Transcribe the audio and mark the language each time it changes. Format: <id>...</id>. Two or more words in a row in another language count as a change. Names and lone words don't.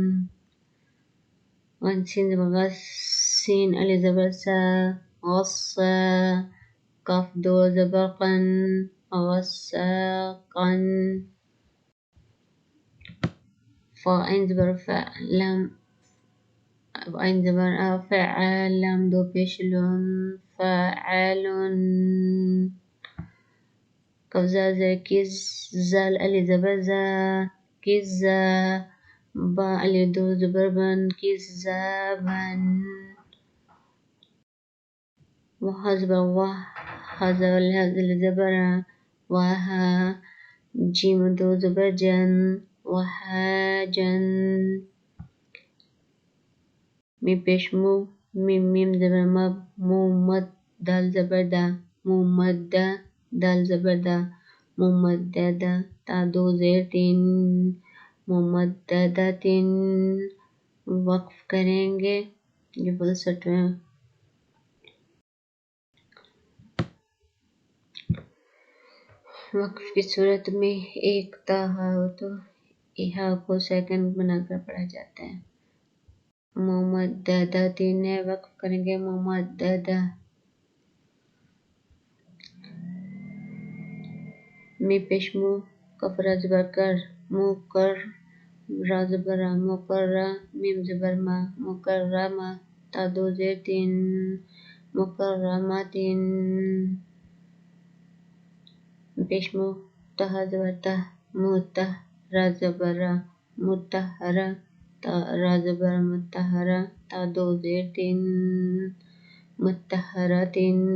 <ur>سین زبر غص، سین علی زبر سا، غصا۔ کاف دو زبر قن، غصاقن۔ فا عین زبر فا، لام عین زبر آ، فعال، لام دو پیش لون، فاعلن۔ کاف زا کز، زال علی زبر زا، کزا۔ با علی دو زبر بن، کزابن۔ وہا زبر واہ، ہا علی زبر آ، واہا۔ جیم دو زبر جن، وہاجن۔ میم پیش مو، میم زبر مب، مومد، دال زبر دا، مومدہ، دال زبر دا، مومددہ۔ تا دو زیر تین، مومددتن۔ وقف کریں گے جو فلسٹ میں وقف کی صورت میں ایک تا ہا ہو تو ہا کو سیکنڈ بنا کر پڑھا جاتا ہے۔ مومددتن ہے، وقف کریں گے مومددہ۔ می پیش مو، کف را زبر کر، موکر، را زبر را، مکرہ، میم زبر ما، مکرمہ۔ تا دو زیر تین، مکرمتن۔ پیش مو، تہا زبر تہ، متہ، را زبر را، متہرہ۔ را زبر متہرہ۔ تا دو زیر تین، متہرتن۔</ur>